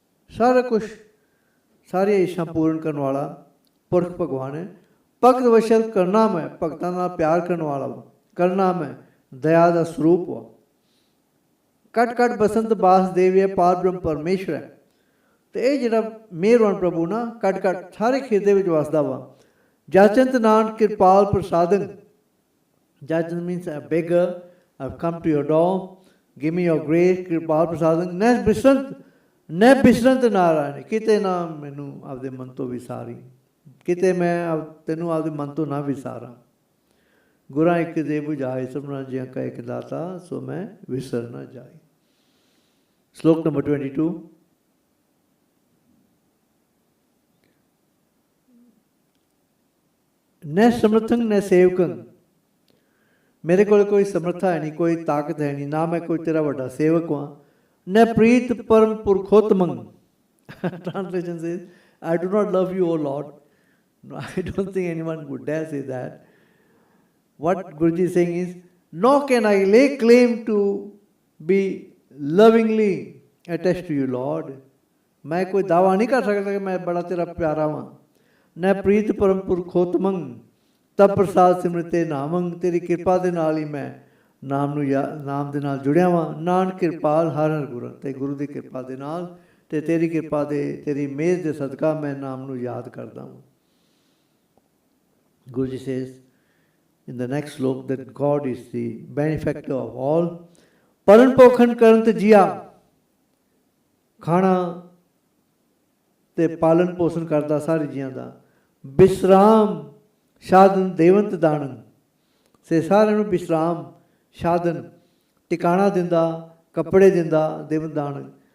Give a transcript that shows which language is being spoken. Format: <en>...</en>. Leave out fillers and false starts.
<pa>ਸਾਰਾ ਕੁਛ, ਸਾਰੀਆਂ ਇੱਛਾ ਪੂਰਨ ਕਰਨ ਵਾਲਾ ਪੁਰਖ ਭਗਵਾਨ ਹੈ। ਭਗਤ ਵਸ਼ਲ ਕਰਨਾ ਮੈਂ, ਭਗਤਾਂ ਨਾਲ ਪਿਆਰ ਕਰਨ ਵਾਲਾ ਵਾ। ਕਰਨਾ ਮੈਂ ਦਇਆ ਦਾ ਸਰੂਪ ਵਾ। ਕਟ ਕਟ ਬਸੰਤ ਬਾਸ ਦੇਵੀ ਹੈ, ਪਾਰ ਬ੍ਰਹਮ ਪਰਮੇਸ਼ਰ ਹੈ। ਤੇ ਇਹ ਜਿਹੜਾ ਮਿਹਰਬਾਨ ਪ੍ਰਭੂ ਨਾ ਕਟ ਕਟ ਸਾਰੇ ਖਿਰਦੇ ਵਿੱਚ ਵਸਦਾ ਵਾ। ਜਾਚੰਤ Nanak Kirpal ਪ੍ਰਸਾਦਨ, ਜਾਚੰਤ</pa> <en>means a beggar, I've come to your door, give me your grace,</en> <pa>Kirpal ਪ੍ਰਸਾਦਨ। ਨੈ ਬਿਸਰੰਤ ਨਾਰਾਇਣ, ਕਿਤੇ ਨਾ ਮੈਨੂੰ ਆਪਦੇ ਮਨ ਤੋਂ ਵਿਸਾਰੀ, ਕਿਤੇ ਮੈਂ ਤੈਨੂੰ ਆਪਦੇ ਮਨ ਤੋਂ ਨਾ ਵਿਸਾਰਾਂ। ਗੁਰਾਂ ਇੱਕ ਦੇ ਬੁਝਾਏ, ਸਭਨਾ ਜਿਹਾਂ ਕਾ ਇੱਕ ਦਾਤਾ, ਸੋ ਮੈਂ ਵਿਸਰ ਨਾ ਜਾਏ। ਸ਼ਲੋਕ ਨੰਬਰ 22। ਨੈ ਸਮਰਥੰ ਨੈ ਸੇਵਕੰ, ਮੇਰੇ ਕੋਲ ਕੋਈ ਸਮਰਥਾ ਹੈ ਨਹੀਂ, ਕੋਈ ਤਾਕਤ ਹੈ ਨਹੀਂ, ਨਾ ਮੈਂ ਕੋਈ ਤੇਰਾ ਵੱਡਾ ਸੇਵਕ ਹਾਂ। ਨੈ ਪ੍ਰੀਤ ਪਰਮ ਪੁਰਖੋਤਮੰ,</pa> <en>translation says, I do not love you, O Lord. No, I don't think anyone would dare say that. What Guruji is saying is, nor can I lay claim to be lovingly attached to you, Lord.</en> <hi>मैं कोई दावा नहीं कर सकता कि मैं बड़ा तेरा प्यारा हाँ।</hi> <pa>न प्रीत परम पुरखोतमं तब प्रसाद सिमरते नामंग, तेरी कृपा ਦੇ ਨਾਲ ਹੀ ਮੈਂ ਨਾਮ ਨੂੰ ਨਾਮ ਦੇ ਨਾਲ ਜੁੜਿਆ ਵਾਂ। ਨਾਨਕ ਕਿਰਪਾਲ ਹਰ ਹਰ ਗੁਰੂ, ਤੇ ਗੁਰੂ ਦੀ ਕਿਰਪਾ ਦੇ ਨਾਲ ਤੇ ਤੇਰੀ ਕਿਰਪਾ ਦੇ, ਤੇਰੀ ਮਿਹਰ ਦੇ ਸਦਕਾ ਮੈਂ ਨਾਮ ਨੂੰ ਯਾਦ ਕਰਦਾ ਹਾਂ।</pa> <en>Guruji says in the next slok that God is the benefactor of all.</en> <pa>Paran pokhan karant jiya, ਖਾਣਾ ਤੇ ਪਾਲਣ ਪੋਸ਼ਣ ਕਰਦਾ ਸਾਰੇ ਜੀਆਂ ਦਾ। ਵਿਸਰਾਮ ਸਾਧਨ ਦੇਵੰਤ ਦਾਨੰ, ਸੇ ਸਾਰਿਆਂ ਨੂੰ ਵਿਸਰਾਮ ਸਾਧਨ ਟਿਕਾਣਾ ਦਿੰਦਾ, ਕੱਪੜੇ ਦਿੰਦਾ, ਦੇਵੰਤ ਦਾਨੰ।</pa>